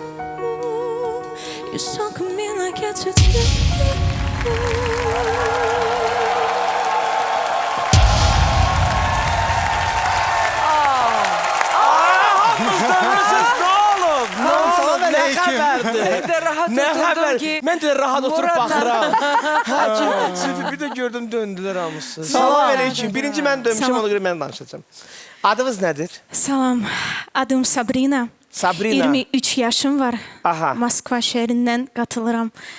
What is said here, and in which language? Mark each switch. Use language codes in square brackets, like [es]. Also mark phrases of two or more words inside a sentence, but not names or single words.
[en] You talk to me like it's a joke. [tr] Ne haber? [az] Mən də rahat oturub baxıram. Hə, bir də gördüm döndülər hamısı. Salam aleyküm. Birinci mən dönmüşəm, ona görə mən danışacağım. Adınız nədir? Salam, adım Sabrina. Sabrina. 23 yaşım var. Aha. Moskva şəhərindən qatılıram.